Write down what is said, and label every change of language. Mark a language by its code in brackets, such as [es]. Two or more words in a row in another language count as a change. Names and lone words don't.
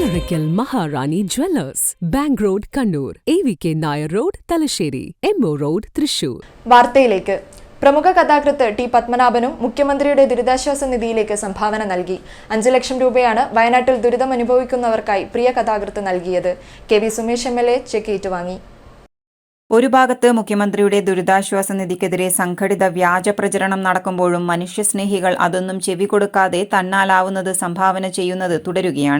[ml] Irikal Maharani Jewellers, Bank Road, Kannur, AVK Nair Road, Talasheri, MO Road, Thrissur. വാർത്തയിലേക്ക്. പ്രമുഖ കഥാകൃത്ത് ടി പത്മനാഭനും മുഖ്യമന്ത്രിയുടെ ദുരിതാശ്വാസ നിധിയിലേക്ക് സംഭാവന നൽകി. 5 ലക്ഷം രൂപയാണ് വയനാട്ടിൽ ദുരിതം അനുഭവിക്കുന്നവർക്കായി പ്രിയ കഥാകൃത്ത് നൽകിയത്. KV സുമേഷ് MLA ചെക്ക് ഏറ്റുവാങ്ങി. ഒരു ഭാഗത്ത് മുഖ്യമന്ത്രിയുടെ ദുരിതാശ്വാസ നിധിക്കെതിരെ സംഘടിത വ്യാജ പ്രചരണം നടക്കുമ്പോഴും മനുഷ്യസ്നേഹികൾ അതൊന്നും ചെവി കൊടുക്കാതെ തന്നാലാവുന്നത് സംഭാവന ചെയ്യുന്നത് തുടരുകയാണ്.